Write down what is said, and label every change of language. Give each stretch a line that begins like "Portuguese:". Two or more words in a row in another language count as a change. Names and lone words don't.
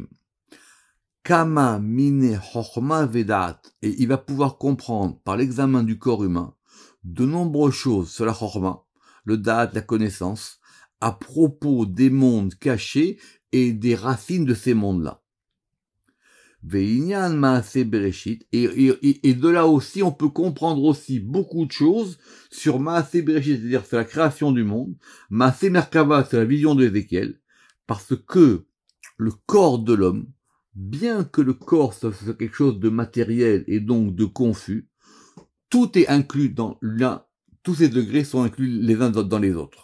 Hebrew: כמה מיני חכמה ודעת.
French: Et il va pouvoir comprendre par l'examen du corps humain de nombreuses choses sur la chochma, le da'at, la connaissance, à propos des mondes cachés et des racines de ces mondes-là.
Hebrew: ועניין מעשה בראשית,
French: et de là aussi, on peut comprendre aussi beaucoup de choses sur
Hebrew: מעשה בראשית,
French: c'est-à-dire sur la création du monde,
Hebrew: מעשה מרכבה,
French: c'est la vision de Ézéchiel, parce que le corps de l'homme, bien que le corps soit quelque chose de matériel et donc de confus, tout est inclus dans l'un, tous ces degrés sont inclus les uns dans les autres.